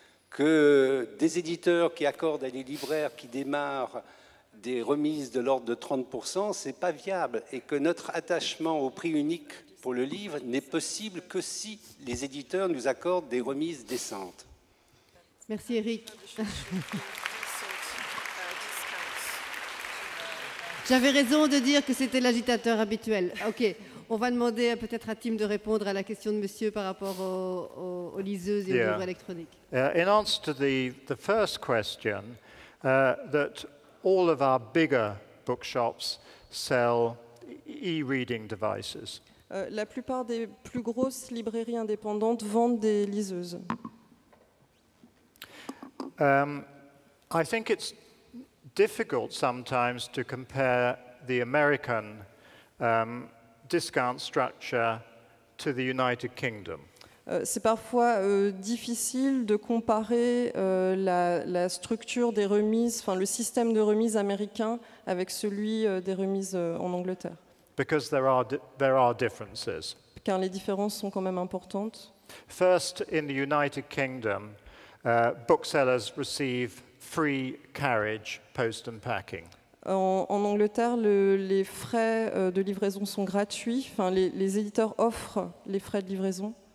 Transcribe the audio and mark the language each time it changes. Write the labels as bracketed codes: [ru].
[fr] que des éditeurs qui accordent à des libraires qui démarrent des remises de l'ordre de 30%, c'est pas viable, et que notre attachement au prix unique pour le livre n'est possible que si les éditeurs nous accordent des remises décentes. Merci Eric. J'avais raison de dire que c'était l'agitateur habituel. Ok, on va demander peut-être à Tim de répondre à la question de monsieur par rapport aux liseuses et aux livres électroniques. [en] In answer to the first question, that all of our bigger bookshops sell e-reading devices. [fr] La plupart des plus grosses librairies indépendantes vendent des liseuses. [en] I think it's difficult sometimes to compare the American discount structure to the United Kingdom. [fr] C'est parfois difficile de comparer la structure des remises, enfin le système de remise américain avec celui des remises en Angleterre. [en] Because there are differences. [fr] Car les différences sont quand même importantes. [en] First, in the United Kingdom, booksellers receive free carriage, post and packing. [fr] En Angleterre, les frais de livraison sont gratuits. Enfin, les éditeurs offrent les frais de livraison.